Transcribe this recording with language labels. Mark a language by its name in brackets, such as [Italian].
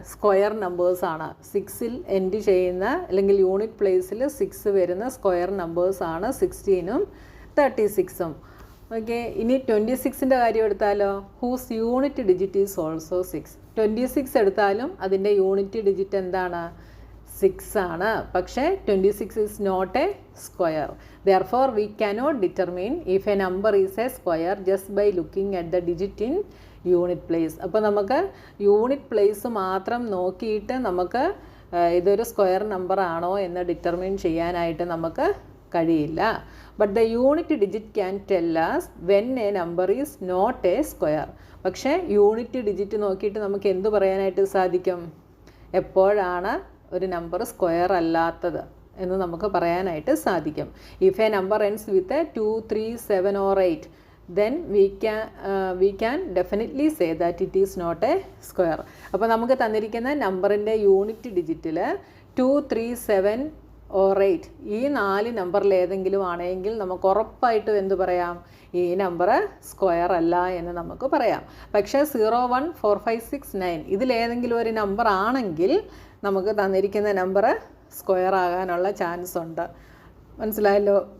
[Malayalam] Square നമ്പേഴ്സാണ്. 6ൽ end ചെയ്യുന്ന അല്ലെങ്കിൽ unit പ്ലേസിൽ 6 വരുന്ന സ്ക്വയർ നമ്പേഴ്സാണ് 16ഉം 36ഉം. [English] okay, [Malayalam] ഇനി 26ൻ്റെ കാര്യം എടുത്താലോ? [English] Whose unit digit is also 6. [Malayalam] 26 എടുത്താലും അതിൻ്റെ യൂണിറ്റ് ഡിജിറ്റ് എന്താണ്? 6 ആണ്. പക്ഷേ [English] 26 is not a square. Therefore we cannot determine if a number is a square just by looking at the digit in unit place. [Malayalam] അപ്പോൾ നമുക്ക് യൂണിറ്റ് പ്ലേസ് മാത്രം നോക്കിയിട്ട് നമുക്ക് ഇതൊരു സ്ക്വയർ നമ്പർ ആണോ എന്ന് ഡിറ്റർമിൻ ചെയ്യാനായിട്ട് നമുക്ക് കഴിയില്ല. [English] But the unit digit can tell us when a number is not a square. [Malayalam] പക്ഷേ യൂണിറ്റ് ഡിജിറ്റ് നോക്കിയിട്ട് നമുക്ക് എന്ത് പറയാനായിട്ട് സാധിക്കും? എപ്പോഴാണ് ഒരു നമ്പർ സ്ക്വയർ അല്ലാത്തത് എന്ന് നമുക്ക് പറയാനായിട്ട് സാധിക്കും. [English] If a number ends with 2, 3, 7 or 8 then we can definitely say that it is not a square. [Malayalam] അപ്പോൾ നമുക്ക് തന്നിരിക്കുന്ന നമ്പറിൻ്റെ യൂണിറ്റ് ഡിജിറ്റിൽ 2, 3, 7 or 8 ഈ 4 നമ്പറിൽ ഏതെങ്കിലും ആണെങ്കിൽ നമുക്ക് ഉറപ്പായിട്ടും എന്ത് പറയാം? ഈ നമ്പർ സ്ക്വയർ അല്ല എന്ന് നമുക്ക് പറയാം. പക്ഷേ 0, 1, 4, 5, 6, 9 ഇതിലേതെങ്കിലും ഒരു നമ്പർ ആണെങ്കിൽ നമുക്ക് തന്നിരിക്കുന്ന നമ്പർ സ്ക്വയർ ആകാനുള്ള ചാൻസ് ഉണ്ട്. മനസ്സിലായല്ലോ?